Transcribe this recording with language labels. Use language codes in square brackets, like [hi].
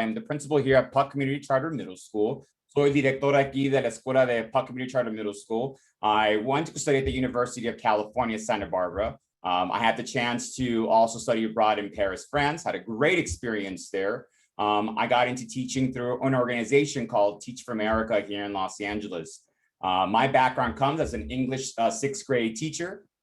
[en] I'm the principal here at PUC Community Charter Middle School. [es] Soy director aquí de la Escuela de PUC Community Charter Middle School. [en] I went to study at the University of California, Santa Barbara. I had the chance to also study abroad in Paris, France, had a great experience there. I got into teaching through an organization called Teach for America here in Los Angeles. My background comes as an English sixth grade teacher.